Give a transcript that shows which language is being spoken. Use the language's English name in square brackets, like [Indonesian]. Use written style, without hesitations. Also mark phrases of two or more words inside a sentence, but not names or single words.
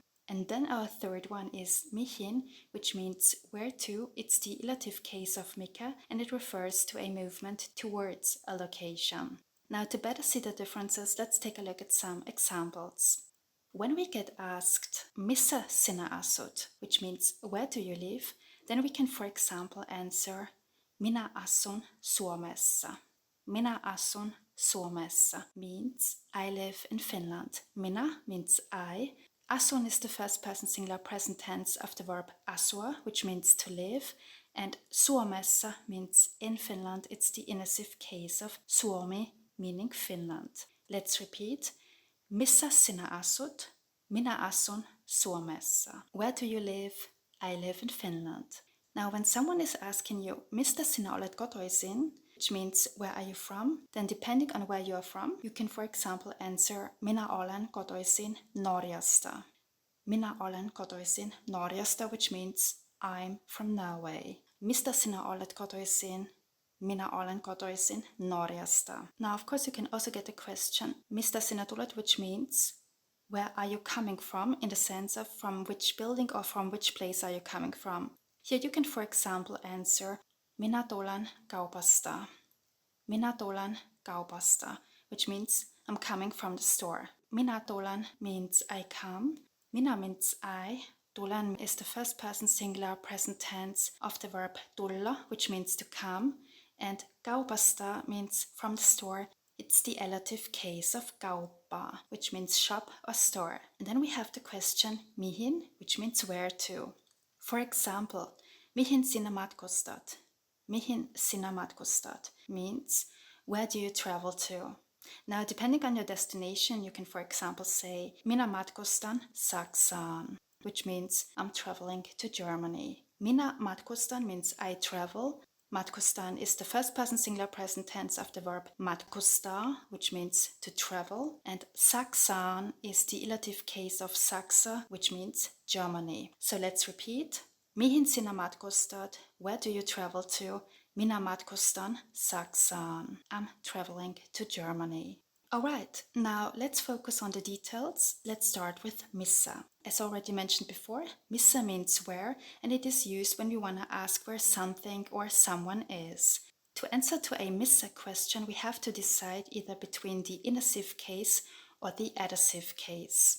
[English] And then our third one is mihin, which means where to. It's the elative case of mikä, and it refers to a movement towards a location. Now to better see the differences, let's take a look at some examples. When we get asked [Finnish] missä sinä asut, [English] which means where do you live, then we can for example answer [Finnish] minä asun Suomessa. Minä asun Suomessa [English] means I live in Finland. Minä means I. Asun is the first person singular present tense of the verb asua, which means to live, and Suomessa means in Finland. It's the inassive case of Suomi, meaning Finland. Let's repeat. [Finnish] Missä sinä asut? Minä asun Suomessa. [English] Where do you live? I live in Finland. Now when someone is asking you, [Finnish] mistä sinä olet kotoisin, [English] which means where are you from, then depending on where you are from, you can for example answer [Finnish] minä olen kotoisin Norjasta. Minä olen kotoisin Norjasta, [English] which means I'm from Norway. [Finnish] Mistä sinä olet kotoisin? Minä olen kotoisin Norjasta. [English] Now of course you can also get the question, [Finnish] mistä sinä tulet, [English] which means where are you coming from, in the sense of from which building or from which place are you coming from. Here you can for example answer [Finnish] minä tulen kaupasta. Minä tulen kaupasta, [English] which means I'm coming from the store. [Finnish] Minä tulen [English] means I come. Minä means I. Tulen is the first person singular present tense of the verb tulla, which means to come. And kaupasta means from the store. It's the elative case of kauppa, which means shop or store. And then we have the question mihin, which means where to. For example, [Finnish] mihin sinä matkustat? Mihin sinä matkustat [English] means where do you travel to? Now depending on your destination, you can for example say [Finnish] minä matkustan Saksaan, [English] which means I'm traveling to Germany. [Finnish] Minä matkustan [English] means I travel. Matkustan is the first person singular present tense of the verb matkustaa, which means to travel, and Saksaan is the elative case of Saksa, which means Germany. So let's repeat. [Finnish] Mihin sinä matkustat? [English] Where do you travel to? [Finnish] Minä matkustan Saksaan. [English] I'm traveling to Germany. Alright, now let's focus on the details. Let's start with missä. As already mentioned before, missä means where, and it is used when we want to ask where something or someone is. To answer to a missä question, we have to decide either between the inassive case or the additive case.